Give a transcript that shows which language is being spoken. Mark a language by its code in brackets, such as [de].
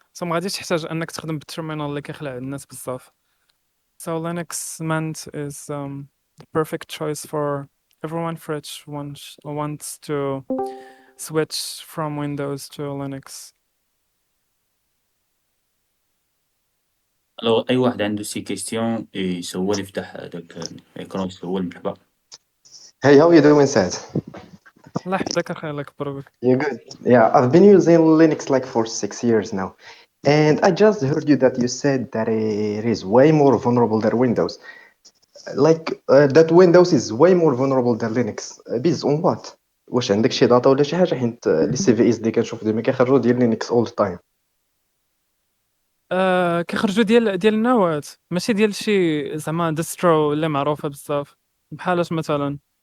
[ar] سو ما غاديش تحتاج انك تخدم بالتيرمينال اللي كيخلع الناس بزاف. [en] So Linux Mint is the perfect choice for everyone which wants to switch from Windows to Linux. [ar] ألوغ أي واحد عنده شي كيستيون يسول، يفتح هذاك الإيكران يسول، مرحبا. [en] Hey, how you doing, Sad? [ar] الله يحفظك اخي، الله يكبرك. [en] You good? Yeah, I've been using Linux like for 6 years now. And I just heard you that you said that it is way more vulnerable than Windows. That Windows is way more vulnerable than Linux. Based on what? [ar] واش عندك شي داتا ولا شي حاجه؟ حيت لي سي في اس اللي كنشوف ديما كيخرجوا ديال لينكس [en] all the time. [ar] كيخرجوا ديال النواة، ماشي ديال شي زعما ديسترو اللي معروفة بزاف، بحال اش مثلا.